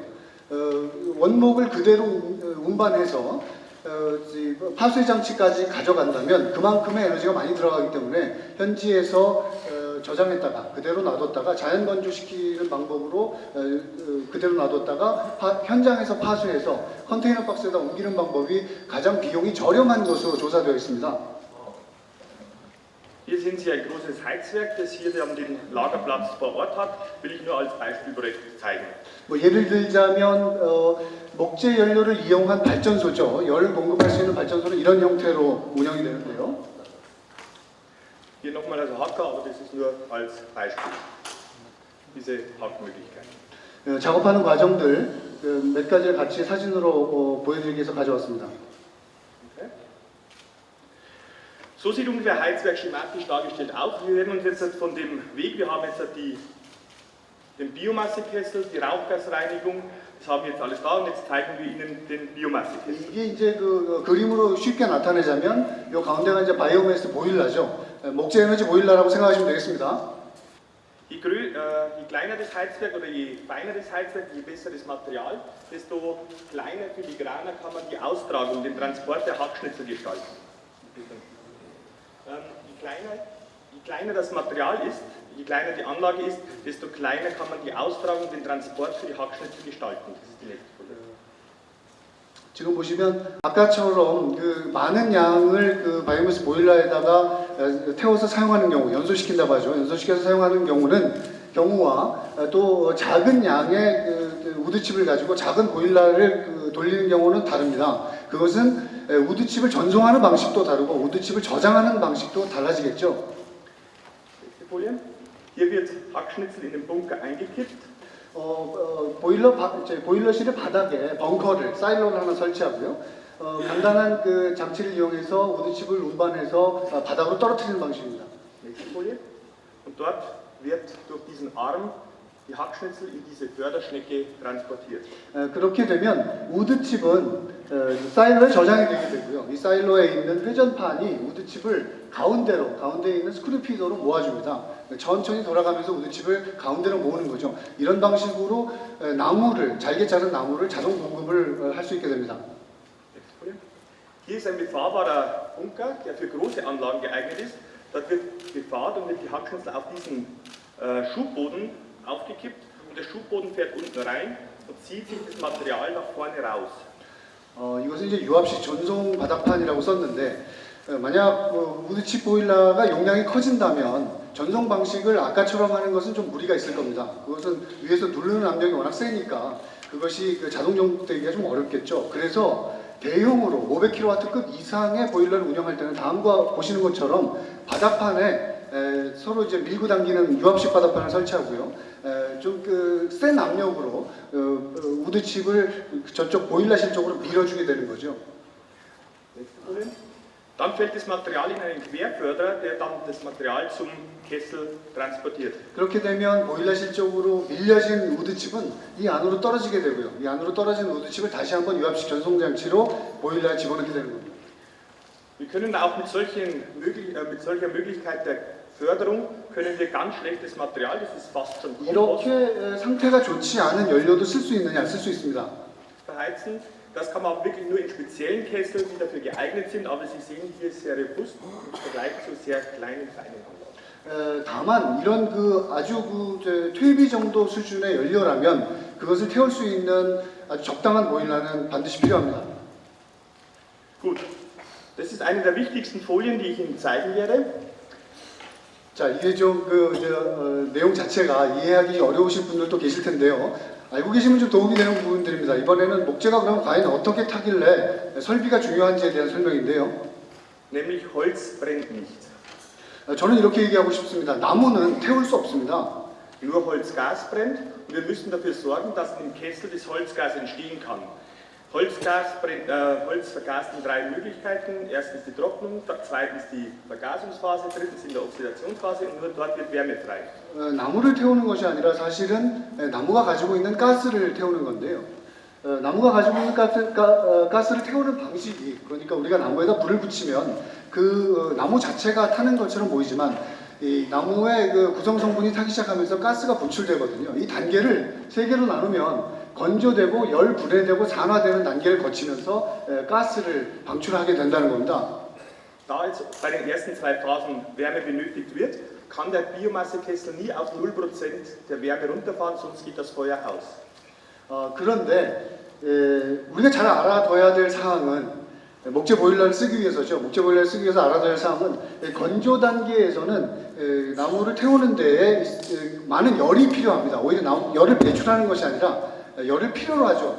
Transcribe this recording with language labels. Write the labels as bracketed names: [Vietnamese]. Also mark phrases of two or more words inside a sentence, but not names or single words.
[Korean] 원목을 그대로 운반해서 파쇄 장치까지 가져간다면 그만큼의 에너지가 많이 들어가기 때문에 현지에서 저장했다가 그대로 놔뒀다가 자연 건조시키는 방법으로 그대로 놔뒀다가 현장에서 파쇄해서 컨테이너 박스에다 옮기는 방법이 가장 비용이 저렴한 것으로 조사되어 있습니다. [German] Hier sehen Sie ein großes Heizwerk, das hier den Lagerplatz vor Ort hat, will ich nur als Beispielprojekt zeigen. [Korean] 예를 들자면 목재 연료를 이용한 발전소죠. 열을 공급할 수 있는 발전소는 이런 형태로 운영이 되는데요. [German] Hier nochmal also Hacker, aber das ist nur als Beispiel, diese Hackmöglichkeit. [Korean] 작업하는 과정들 몇 가지를 같이 사진으로 보여드리기 위해서 가져왔습니다. Okay. [German] So sieht ungefähr Heizwerk schematisch dargestellt aus. Wir werden uns jetzt von dem Weg, wir haben jetzt den Biomassekessel, die Rauchgasreinigung, das haben wir jetzt alles da und jetzt zeigen wir Ihnen den Biomassekessel. [Korean] 이게 이제 그림으로 쉽게 나타내자면 이 가운데가 이제 바이오매스 보일러죠. 목재 에너지 보일러라고 생각하시면 되겠습니다. [German] Je kleiner das Heizwerk oder je feiner das Heizwerk, je besser das Material, desto kleiner, filigraner kann man die Austragung, den Transport der Hackschnitzel gestalten. Je kleiner das Material ist, je kleiner die Anlage ist, desto kleiner kann man die Austragung, den Transport für die Hackschnitzel gestalten. Das ist die nächste Folie. [Korean] 지금 보시면 아까처럼 많은 양을 바이오매스 보일러에다가 태워서 사용하는 경우, 연소시킨다고 하죠. 연소시켜서 사용하는 경우와 또 작은 양의 우드칩을 가지고 작은 보일러를 돌리는 경우는 다릅니다. 그것은 우드칩을 전송하는 방식도 다르고 우드칩을 저장하는 방식도 달라지겠죠. [German] Nächste Folie. Hier wird Hackschnitzel in den Bunker eingekippt. [Korean] 보일러실의 바닥에 벙커를, 사일로를 하나 설치하고요. 간단한 장치를 이용해서 우드칩을 운반해서 바닥으로 떨어뜨리는 방식입니다. [German] Nächste Folie. Und dort wird durch diesen Arm die Hackschnitzel in diese Förderschnecke transportiert. [Korean] 그렇게 되면 우드칩은 사일로에 저장이 되게 되고요. 이 사일로에 있는 회전판이 우드칩을 가운데에 있는 스크류 피더로 모아줍니다. 천천히 돌아가면서 우드칩을 가운데로 모으는 거죠. 이런 방식으로 잘게 자른 나무를 자동 공급을 할 수 있게 됩니다. [German] Hier ist ein befahrbarer Bunker, der für große Anlagen geeignet ist. Dort wird befahrt und wird die Hackschnitzel auf diesen Schubboden aufgekippt und der Schubboden fährt unten rein und zieht sich das Material nach vorne raus. [Korean] 이것은 이제 유압식 전송 바닥판이라고 썼는데 만약 우드칩 보일러가 용량이 커진다면 전송 방식을 아까처럼 하는 것은 좀 무리가 있을 겁니다. 그것은 위에서 누르는 압력이 워낙 세니까 그것이 자동 정복되기가 좀 어렵겠죠. 그래서 대용으로 500kW급 이상의 보일러를 운영할 때는 다음과 보시는 것처럼 바닥판에 서로 이제 밀고 당기는 유압식 바닥판을 설치하고요. 좀 센 압력으로 우드칩을 저쪽 보일러실 쪽으로 밀어주게 되는 거죠. [German] Dann fällt das Material in einen Querförderer, der dann das Material zum Kessel transportiert. [Korean] 그렇게 되면 보일러실 쪽으로 밀려진 우드칩은 이 안으로 떨어지게 되고요. 이 안으로 떨어진 우드칩을 다시 한번 유압식 전송 장치로 보일러에 집어넣게 되는 겁니다. [German] Wir können auch mit solcher Möglichkeit der Förderung können wir ganz schlechtes Material, das ist fast schon Kompost, [Korean] 이렇게 상태가 좋지 않은 연료도 쓸 수 있느냐? 쓸 수 있습니다. [German] verheizen. Das kann man wirklich nur in speziellen Kesseln, die dafür geeignet sind, aber Sie sehen hier sehr robust im Vergleich zu sehr kleinen, feinen Anlagen. [Korean] 다만 이런 아주 퇴비 정도 수준의 연료라면 그것을 태울 수 있는 아주 적당한 보일러는 반드시 필요합니다. [German] Gut, das ist eine der wichtigsten Folien, die ich Ihnen zeigen werde. [Korean] 자, 이게 좀 내용 자체가 이해하기 어려우실 분들도 계실 텐데요. 알고 계시면 좀 도움이 되는 부분들입니다. 이번에는 목재가 그럼 과연 어떻게 타길래 설비가 중요한지에 대한 설명인데요. [German] Nämlich Holz brennt nicht. [Korean] 저는 이렇게 얘기하고 싶습니다. 나무는 태울 수 없습니다. [German] Nur Holzgas brennt und wir müssen dafür sorgen, dass im Kessel das Holzgas entstehen kann. Holz vergast in drei Möglichkeiten. Erstens die Trocknung, zweitens die Vergasungsphase, drittens in der Oxidationsphase und nur dort wird Wärme frei. [Korean] 나무를 태우는 것이 아니라 사실은 나무가 가지고 있는 가스를 태우는 건데요. 나무가 가지고 있는 가스를 태우는 방식이 그러니까 우리가 나무에다 불을 붙이면 나무 자체가 타는 것처럼 보이지만 이 나무의 구성 성분이 타기 시작하면서 가스가 분출되거든요. 이 단계를 세 개로 나누면 건조되고 열 분해되고 산화되는 단계를 거치면서 가스를 방출하게 된다는 겁니다. [German] Da jetzt bei den ersten zwei Phasen Wärme benötigt wird, kann der Biomassekessel nie auf 0% der Wärme runterfahren, sonst geht das Feuer aus. [Korean] 그런데 우리가 잘 알아둬야 될 사항은 목재 보일러를 쓰기 위해서죠. 목재 보일러를 쓰기 위해서 알아둬야 할 사항은 건조 단계에서는 나무를 태우는 데에 많은 열이 필요합니다. 오히려 열을 배출하는 것이 아니라 열을 필요로 하죠.